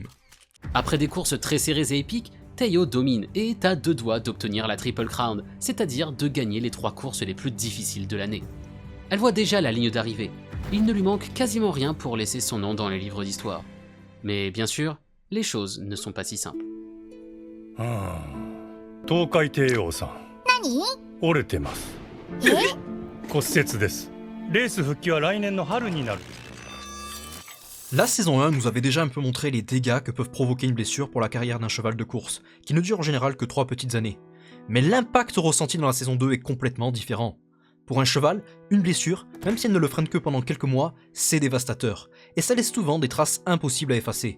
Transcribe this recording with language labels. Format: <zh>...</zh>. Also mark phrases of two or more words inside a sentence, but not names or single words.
<fr>Après des courses très serrées et épiques, Teiyo domine et est à 2 doigts d'obtenir la</fr> <en>Triple Crown,</en> <fr>c'est-à-dire de gagner les 3 courses les plus difficiles de l'année. Elle voit déjà la ligne d'arrivée, il ne lui manque quasiment rien pour laisser son nom dans les livres d'histoire. Mais bien sûr, les choses ne sont pas si simples.</fr> <ja>Tokai Teiyo-san. 何？折れてます。骨折です。レース復帰は来年の春になる。</ja> <fr>La saison 1 nous avait déjà un peu montré les dégâts que peuvent provoquer une blessure pour la carrière d'un cheval de course, qui ne dure en général que 3 petites années. Mais l'impact ressenti dans la saison 2 est complètement différent. Pour un cheval, une blessure, même si elle ne le freine que pendant quelques mois, c'est dévastateur, et ça laisse souvent des traces impossibles à effacer.</fr>